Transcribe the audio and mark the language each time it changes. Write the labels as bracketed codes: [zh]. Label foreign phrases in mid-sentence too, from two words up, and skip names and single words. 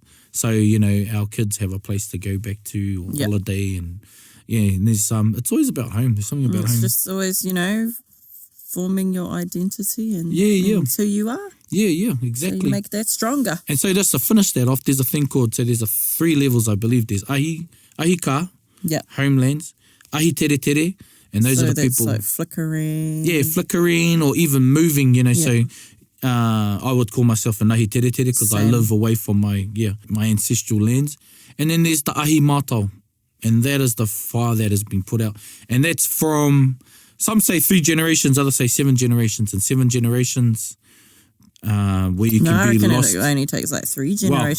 [en] So, our kids have a place to go back to or holiday. And and there's it's always about home. There's something about home. It's just always, forming your identity and who you are. Yeah, exactly. So you make that stronger. And so just to finish that off, there's a thing called, there's 3 levels, I believe. There's [mi] ahi ka, [en] homelands, [mi] ahi tere tere, [en] and those are the people. So that's like flickering. Yeah, flickering or even moving, So I would call myself an [mi] ahi tere tere [en] because I live away from my ancestral lands. And then there's the [mi] ahi mātau, [en] and that is the fire that has been put out. And that's from, some say 3 generations, others say 7 generations. And 7 generations where you can be lost. It only takes like 3 generations.